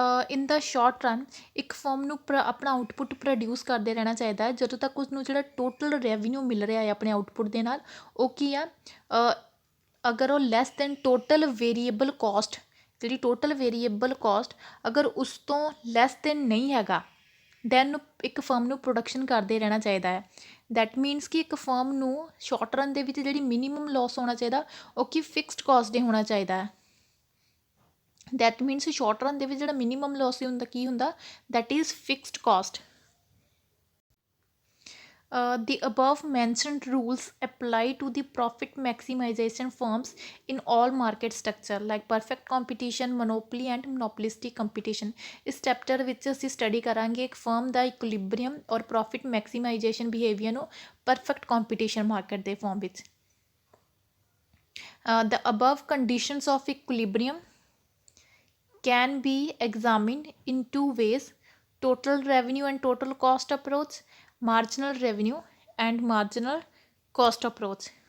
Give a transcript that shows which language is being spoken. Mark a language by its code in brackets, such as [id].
[pa] ਇਨ ਦਾ short run ਇੱਕ firm ਨੂੰ ਆਪਣਾ ਆਊਟਪੁੱਟ ਪ੍ਰੋਡਿਊਸ ਕਰਦੇ ਰਹਿਣਾ ਚਾਹੀਦਾ ਹੈ ਜਦੋਂ ਤੱਕ ਉਸਨੂੰ ਜਿਹੜਾ ਟੋਟਲ ਰੈਵਨਿਊ ਮਿਲ ਰਿਹਾ ਹੈ ਆਪਣੇ ਆਊਟਪੁੱਟ ਦੇ ਨਾਲ ਉਹ ਕੀ ਆ ਅਗਰ ਉਹ less than total variable cost, ਜਿਹੜੀ ਟੋਟਲ ਵੇਰੀਏਬਲ ਕੋਸਟ ਅਗਰ ਉਸ ਤੋਂ ਲੈਸ ਦੈਨ ਨਹੀਂ ਹੈਗਾ ਦੈਨ ਇੱਕ ਫਰਮ ਨੂੰ ਪ੍ਰੋਡਕਸ਼ਨ ਕਰਦੇ ਰਹਿਣਾ ਚਾਹੀਦਾ ਹੈ। ਦੈਟ ਮੀਨਸ ਕਿ ਇੱਕ ਫਰਮ ਨੂੰ ਸ਼ਾਰਟ ਰਨ ਦੇ ਵਿੱਚ ਜਿਹੜੀ ਮਿਨੀਮਮ ਲੋਸ ਹੋਣਾ ਚਾਹੀਦਾ ਉਹ ਕੀ ਫਿਕਸਡ ਕੋਸਟ ਦੇ ਹੋਣਾ ਚਾਹੀਦਾ ਹੈ। ਦੈਟ ਮੀਨਸ ਸ਼ਾਰਟ ਰਨ ਦੇ ਵਿੱਚ ਜਿਹੜਾ ਮਿਨੀਮਮ ਲੋਸ ਹੁੰਦਾ ਕੀ ਹੁੰਦਾ, that is fixed cost. [en] The above mentioned rules apply to the profit maximization firms in all market structure like perfect competition, monopoly and monopolistic competition। [pa] ਇਸ chapter ਵਿੱਚ ਅਸੀਂ study ਕਰਾਂਗੇ ਇੱਕ ਫਰਮ ਦਾ ਇਕੁਲਿਬਰੀਅਮ ਔਰ ਪ੍ਰੋਫਿਟ ਮੈਕਸੀਮਾਈਜੇਸ਼ਨ ਬਿਹੇਵੀਅਰ ਨੂੰ perfect competition market ਦੇ farm ਵਿੱਚ। [en] The above conditions of equilibrium can be examined in two ways: total revenue and total cost approach, marginal revenue and marginal cost approach।